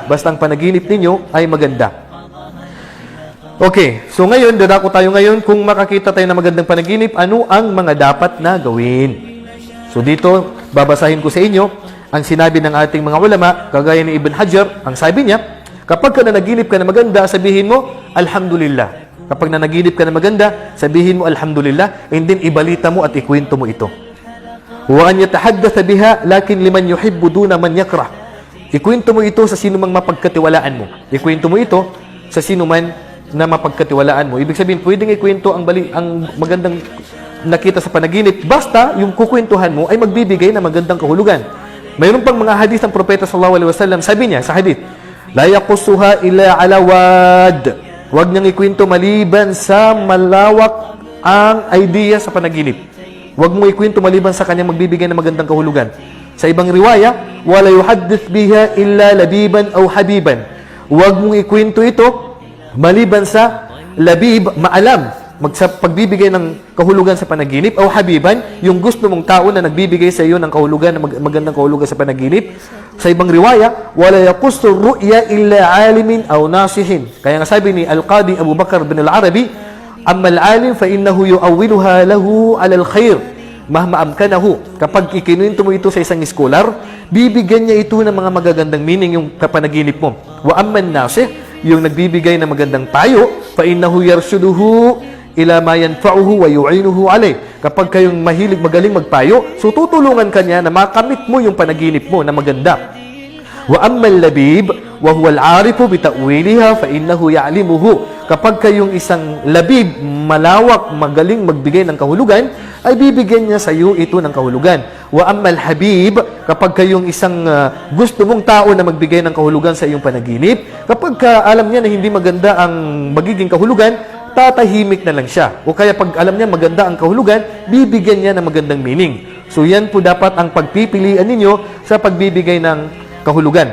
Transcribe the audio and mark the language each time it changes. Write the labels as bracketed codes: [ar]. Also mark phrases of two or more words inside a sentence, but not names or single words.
[tl] Basta ang panaginip ninyo ay maganda. Okay, so ngayon, dadako tayo ngayon kung makakita tayo ng magandang panaginip, ano ang mga dapat na gawin. So dito, babasahin ko sa inyo ang sinabi ng ating mga ulama, kagaya ni Ibn Hajar, ang sabi niya, kapag ka nanaginip ka na maganda, sabihin mo, Alhamdulillah. Kapag nanaginip ka na maganda, sabihin mo, Alhamdulillah, [en] and then [tl] ibalita mo at ikwento mo ito. [ar] وأن يتحدث بها، لكن لمن يحب دون من يكره. [tl] Ikwento mo ito sa sino mang mapagkatiwalaan mo. Ikwento mo ito sa sino man na mapagkatiwalaan mo. Ibig sabihin, pwedeng ikwento ang magandang nakita sa panaginip, basta yung kukwentuhan mo ay magbibigay na magandang kahulugan. Mayroon pang mga hadith ng Propeta [ar] صلى الله عليه وسلم, [tl] sabi niya sa hadith, [ar] لا يقصها إلا على واد. [tl] Huwag niyang ikwento maliban sa malawak ang idea sa panaginip. Huwag mo ikwento maliban sa kanyang magbibigay ng magandang kahulugan. Sa ibang riwaya, [ar] ولا يحدث بها إلا لبيبا أو حبيبا. [tl] Huwag mong ikwento ito maliban sa labib, maalam, pagbibigay ng kahulugan sa panaginip, o habiban, yung gusto mong tao na nagbibigay sa iyo ng kahulugan, magandang kahulugan sa panaginip. Sa ibang riwaya, [ar] ولا يقص رؤيا إلا عالم أو ناصح. [tl] Kaya nga sabi ni [ar] Al-Qadi Abu Bakar bin Al-Arabi, أما العالم فإنه يؤولها له على الخير مهما أمكنه. [tl] Kapag ikinuwento mo ito sa isang scholar, bibigyan niya ito ng mga magagandang meaning yung kapanaginip mo. [ar] وأما الناصح, [tl] yung nagbibigay ng magandang payo, [ar] فإنه يرشده إلى ما ينفعه ويعينه عليه. [tl] Kapag kayong magaling magpayo, so tutulungan ka niya na makamit mo yung panaginip mo na maganda. [ar] وأما اللبيب وهو العارف بتأويلها فإنه يعلمه. [tl] kapag kayong isang labib, malawak, magaling magbigay ng kahulugan, ay bibigyan niya sa iyo ito ng kahulugan. [ar] وأما الحبيب, [tl] kapag kayong isang gusto mong tao na magbigay ng kahulugan sa iyong panaginip, kapag alam niya na hindi maganda ang magiging kahulugan, tatahimik na lang siya. O kaya pag alam niya maganda ang kahulugan, bibigyan niya ng magandang meaning. So yan po dapat ang pagpipilian ninyo sa pagbibigay ng kahulugan.